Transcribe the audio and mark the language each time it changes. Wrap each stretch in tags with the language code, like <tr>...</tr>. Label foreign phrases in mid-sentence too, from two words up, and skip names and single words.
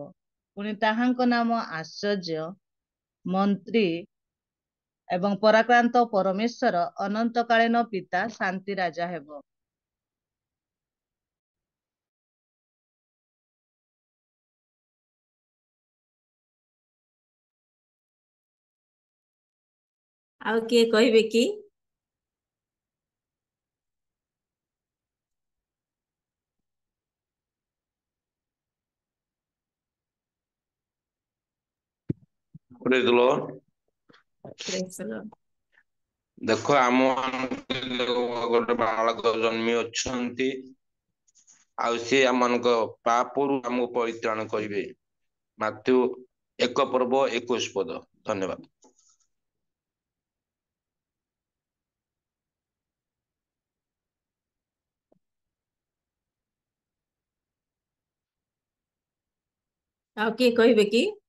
<or>ପୁଣି ତାହାଙ୍କ ନାମ ଆଶ୍ଚର୍ଯ୍ୟ, ମନ୍ତ୍ରୀ ଏବଂ ପରାକ୍ରାନ୍ତ ପରମେଶ୍ୱର, ଅନନ୍ତକାଳୀନ ପିତା, ଶାନ୍ତି ରାଜା ହେବ। ଆଉ କିଏ କହିବେ କି?</or> <en>Praise the Lord. Praise the Lord.</en> <or>ଦେଖ ଆମ ଗୋଟେ ବାଳକ ଜନ୍ମି ଅଛନ୍ତି, ଆଉ ସେ ଆମମାନଙ୍କ ପାପରୁ ଆମକୁ ପରିତ୍ରାଣ କରିବେ। ମାଥ୍ୟୁ 1:21। ଧନ୍ୟବାଦ। ଆଉ କିଏ କହିବେ କି?</or>